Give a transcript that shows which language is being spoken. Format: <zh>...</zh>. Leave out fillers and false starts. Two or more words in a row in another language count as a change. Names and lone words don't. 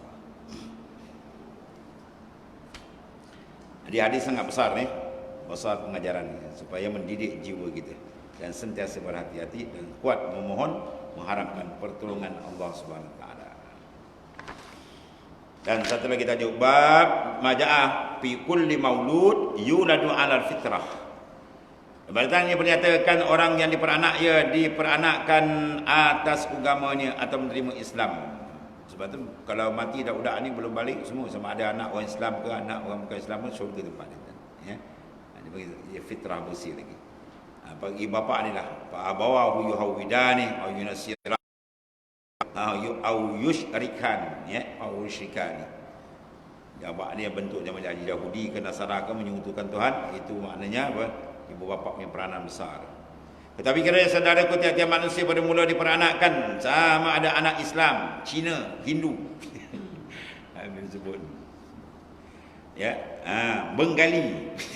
<ms>Jadi hadis sangat besar ni. Besar pengajaran ni, supaya mendidik jiwa kita dan sentiasa berhati-hati dan kuat memohon, mengharapkan pertolongan Allah</ms> <ar>سبحانه وتعالى.</ar> <ms>Dan satu lagi tajuk bab</ms> <ar>ما جاء في كل مولود يولد على الفطرة.</ar> <ms>Berarti dipernyatakan orang yang diperanakkan atas agamanya atau menerima Islam. Sebab tu kalau mati dah budak ni belum balik semua, sama ada anak orang Islam ke anak orang bukan Islam ke, syurga tempat dia. Ya. Dia bagi fitrah bersih lagi. Bagi bapak ni lah,</ms> <ar>فأبواه يهودانه أو ينصرانه أو يشركان، ya، أو يشركانه.</ar> <ms>Bapak dia bentuk zaman Yahudi ke Nasara ke menyekutukan Tuhan, itu maknanya apa? Ibu bapa punya peranan besar. Tetapi kerana saudaraku tiap-tiap manusia pada mula diperanakkan, sama ada anak Islam, Cina, Hindu. Habis sebut. Ya, Bengali.</ms>